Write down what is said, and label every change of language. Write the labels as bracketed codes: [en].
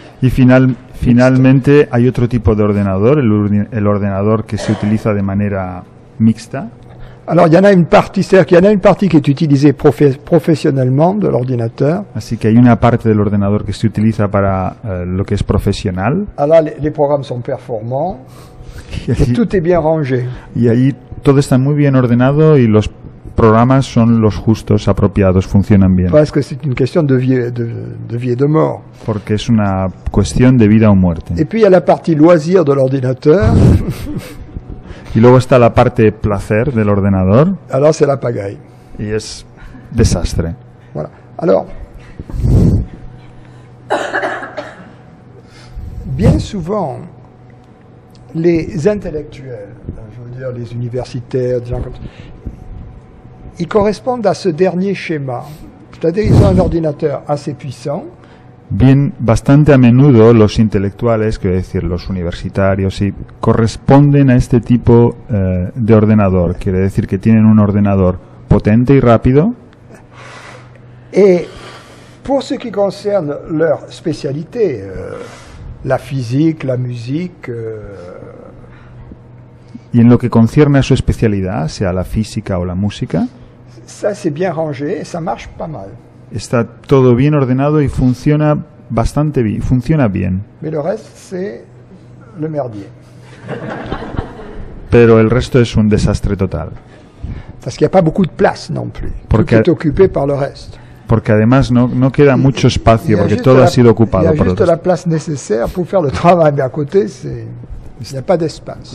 [es] y finalmente hay otro tipo de ordenador, el ordenador que se utiliza de manera mixta. [fr] Alors, il y en a une partie, c'est-à-dire qu'il y en a une partie qui est utilisée professionnellement de l'ordinateur. [es] Así que hay una parte del ordenador que se utiliza para lo que es profesional. [fr] Alors, les programmes sont performants et tout est bien rangé. [es] Y ahí todo está muy bien ordenado y los programas son los justos, apropiados, funcionan bien. [fr] Parce que c'est une question de vie et de mort. [es] Porque es una cuestión de vida o muerte. [fr] Et puis il y a la partie loisir de l'ordinateur. [es] Y luego está la parte placer del ordenador. [fr] Alors c'est la pagaille. [es] Y es desastre. [fr] Voilà. Alors bien souvent, les intellectuels, je veux dire les universitaires, des gens comme ça, ils correspondent à ce dernier schéma. C'est-à-dire qu'ils ont un ordinateur assez puissant. [es] Bien, bastante a menudo los intelectuales, quiero decir, los universitarios, sí, corresponden a este tipo de ordenador. Quiere decir que tienen un ordenador potente y rápido. [fr] Et pour ce qui concerne leur spécialité, la physique, la musique... [es] y en lo que concierne a su especialidad, sea la física o la música, [fr] ça c'est bien rangé et ça marche pas mal. [es] Está todo bien ordenado y funciona bastante bien, funciona bien. [fr] Mais le reste c'est le merdier. [es] Pero el resto es un desastre total. [fr] Parce qu'il n'y a pas beaucoup de place non plus. [es] Porque, [fr] tout est occupé par le reste. [es] Porque además no queda mucho espacio, porque todo ha sido ocupado por el resto. [fr] Il y a juste la place nécessaire pour faire le travail, mais à côté il n'y a pas d'espace.